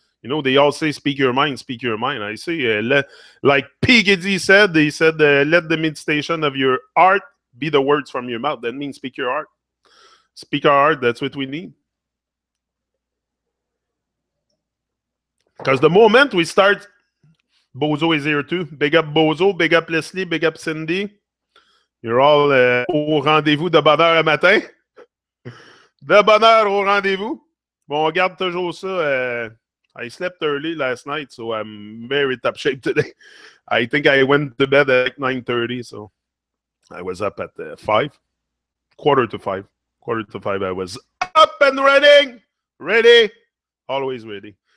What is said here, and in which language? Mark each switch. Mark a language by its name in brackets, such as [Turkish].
[English] You know, they all say, speak your mind, speak your mind. I say, like Piggy said, they said, let the meditation of your heart be the words from your mouth. That means speak your heart. Speak our heart, that's what we need. Because the moment we start, Bozo is here too. Big up Bozo, big up Leslie, big up Cindy. You're all [French] au rendez-vous de bonne heure à matin. De bonne heure au rendez-vous. Bon, on regarde toujours ça. [English] I slept early last night, so I'm very top shape today. I think I went to bed at 9:30, so I was up at 5. Quarter to 5. Quarter to 5, I was up and running. Ready. Always ready.